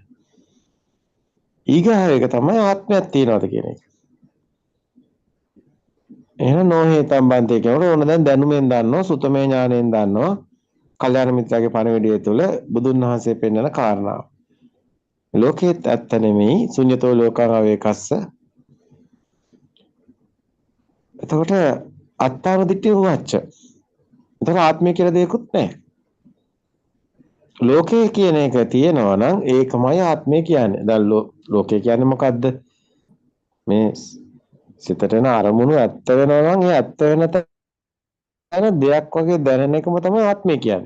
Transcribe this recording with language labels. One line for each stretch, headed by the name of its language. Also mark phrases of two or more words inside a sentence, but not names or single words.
Sinhala: ඊගාව එක තමයි ආත්මයක් තියනවාද කියන එක. එහෙනම්
Pali: නොහේතම් බන්තේ
Sinhala: කියනකොට ඕන දැන් දැනුමෙන් දන්නවා, සුතමේ ඥාණයෙන් දන්නවා. කල්යාණ මිත්‍රාගේ පණිවිඩය තුළ බුදුන් වහන්සේ පෙන්වන කාරණාව. ලෝකේත් ඇත්ත නෙමෙයි,
Pali: ශුන්‍යතෝ ලෝකං අවේකස්ස.
Sinhala: එතකොට අත්තාව දිට්ඨිය වච්ච. එතකොට ආත්මය කියලා දෙයක්වත් නැහැ. ලෝකය කියන එක තියෙනවා නම් ඒකමයි ආත්මය කියන්නේ. දැන් ලෝකය කියන්නේ මොකද්ද? මේ සිතට එන අරමුණු ඇත්ත වෙනවා නම් ඒ ඇත්ත වෙන තැන දෙයක් වගේ දැනෙන එකම තමයි ආත්මය කියන්නේ.